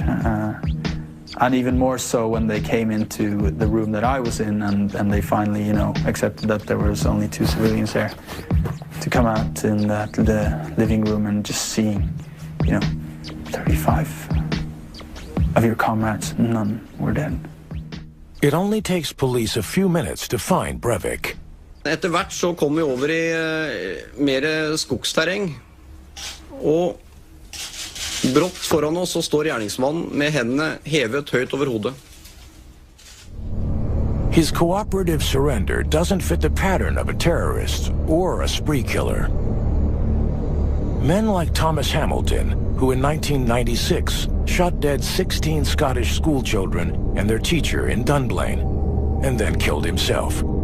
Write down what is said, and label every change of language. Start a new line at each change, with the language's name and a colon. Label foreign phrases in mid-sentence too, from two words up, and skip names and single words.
English: And even more so when they came into the room that I was in, and they finally, you know, accepted that there was only 2 civilians there. To come out in the living room and just seeing, you know, 35 of your comrades, none were dead. It only takes police a few minutes to find Breivik.
Norwegian: Etter hvert så kom vi over i mer skogsterreng, og brått foran oss så står gjerningsmannen med hendene hevet høyt over hodet.
English: His cooperative surrender doesn't fit the pattern of a terrorist or a spree killer. Men like Thomas Hamilton, who in 1996 shot dead 16 Scottish schoolchildren and their teacher in Dunblane, and then killed himself.